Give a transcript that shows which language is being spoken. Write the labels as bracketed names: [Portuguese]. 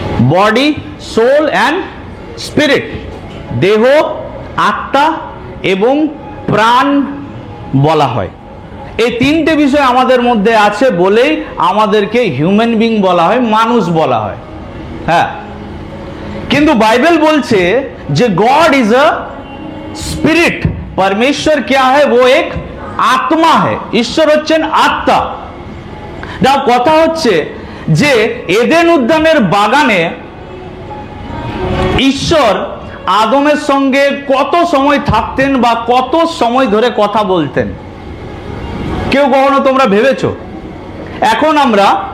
[English] body, soul and spirit, [Bangla] দেহ, আত্মা এবং প্রাণ বলা হয়। এই তিনটে বিষয় আমাদের মধ্যে আছে বলেই আমাদেরকে হিউম্যান বিং বলা হয়, মানুষ বলা হয়। হ্যাঁ, কিন্তু বাইবেল বলছে যে [English] God is a spirit, [Hindi] परमेश्वर क्या है? वो एक आत्मा है। [Bangla] ঈশ্বর হচ্ছেন আত্মা। যা কথা হচ্ছে যে এডেন উদ্যানের বাগানে ঈশ্বর আদমের সঙ্গে কত সময় থাকতেন বা কত সময় ধরে কথা বলতেন? কেউ কখনো তোমরা ভেবেছো? এখন আমরা